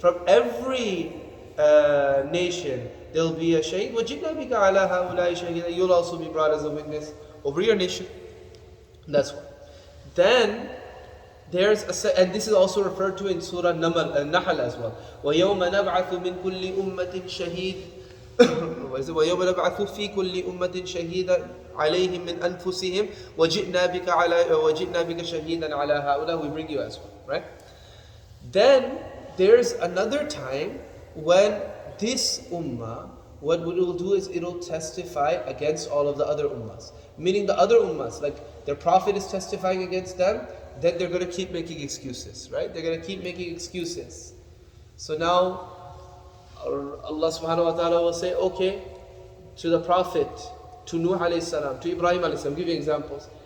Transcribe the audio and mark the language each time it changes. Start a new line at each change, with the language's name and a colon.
English: From every nation, there'll be a shaheed.
Arabic: وَجِئْنَا بِكَ عَلَى هَؤُلَاءِ شَهِيدًا.
English: You'll also be brought as a witness over your nation. That's one. Then, and this is also referred to in Surah Nahl as well.
Arabic: وَيَوْمَ نَبْعَثُ مِنْ كُلِّ أُمَّةٍ شَهِيدٍ. وَيَوْمَ نَبْعَثُ فِي كُلِّ أُمَّةٍ شَهِيدًا عَلَيْهِمْ مِنْ أَنفُسِهِمْ وَجِئْنَا بِكَ شَهِيدًا عَلَى هَؤُلَاءِ.
English: We bring you as well, right? Then there's another time when this ummah, what it will do is it will testify against all of the other ummahs. Meaning the other ummahs, like their prophet is testifying against them, then they're going to keep making excuses, right? They're going to keep making excuses. So now Allah subhanahu wa ta'ala will say, okay, to the prophet, to Nuh alayhi salam, to Ibrahim alayhi salam, give you examples.